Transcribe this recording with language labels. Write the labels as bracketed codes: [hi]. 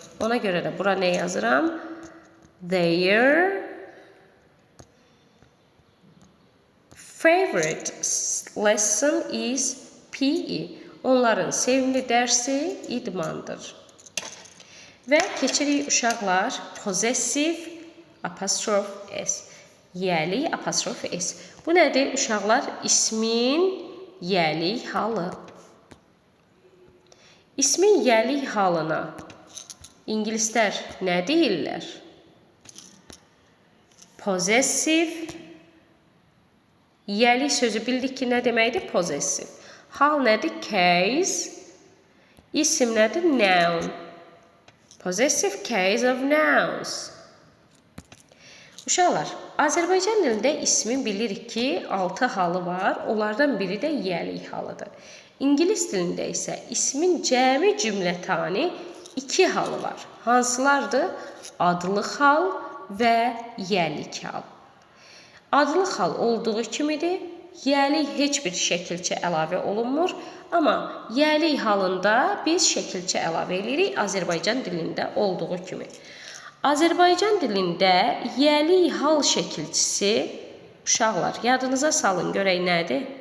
[az] Ona görə də bura nə yazıram? [en] Their favorite lesson is PE. [az] Onların sevimli dərsi idmandır. Və keçirik uşaqlar possessive apostrof s. Yəlik apostrof s. Bu nədir uşaqlar? İsmin yəlik halı. İsmin yəlik halına ingilislər nə deyirlər? Possessive. Yəlik sözü bildik ki, nə deməkdir? Possessive. Hal nədir? Case. İsim nədir? Noun. [en] Possessive case of nouns. [az] Uşaqlar, Azərbaycan dilində ismin bilirik ki, 6 halı var. Onlardan biri də yəlik halıdır. İngilis dilində isə ismin cəmi cümlətani 2 halı var. Hansılardır? Adlı hal və yəlik hal. Adlı hal olduğu kimidir. Yəlik heç bir şəkilçə əlavə olunmur. Amma yəlik halında biz şəkilçə əlavə edirik Azərbaycan dilində olduğu kimi. Azərbaycan dilində yəlik hal şəkilçisi, uşaqlar, yadınıza salın görək nədir?